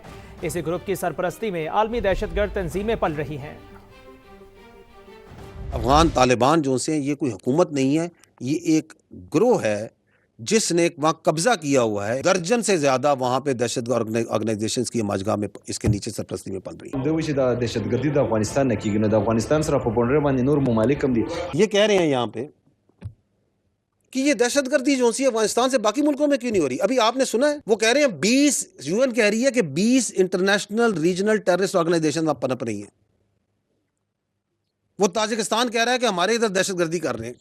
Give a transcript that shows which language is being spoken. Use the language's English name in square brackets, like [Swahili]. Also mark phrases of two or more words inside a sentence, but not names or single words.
[Urdu] اسی گروپ کی سرپرستی میں عالمی دہشتگرد تنظیمیں پل رہی ہیں. افغان طالبان جو سے یہ کوئی حکومت نہیں ہے، یہ ایک گروہ ہے جس نے وہاں قبضہ کیا ہوا ہے. درجن سے زیادہ وہاں پہ دہشت آرگنائزیشنز کی مجگہ میں اس کے نیچے سرپرستی میں پل رہی ہے. [Pashto] دوی چې د دهشتګردي د افغانستان نه کیږي نو د افغانستان سره په بونډر باندې نور ممالک هم دي. [Urdu] یہ کہہ رہے ہیں یہاں پہ کہ یہ دہشتگردی جو سی افغانستان سے باقی ملکوں میں کیوں نہیں ہو رہی? ابھی آپ نے سنا ہے، وہ کہہ رہے ہیں 20 UN کہہ رہی ہے کہ 20 [English] international regional terrorist organization [Urdu] پنپ رہی ہیں. وہ تاجکستان کہہ رہا ہے کہ ہمارے ادھر دہشتگردی کر رہے ہیں.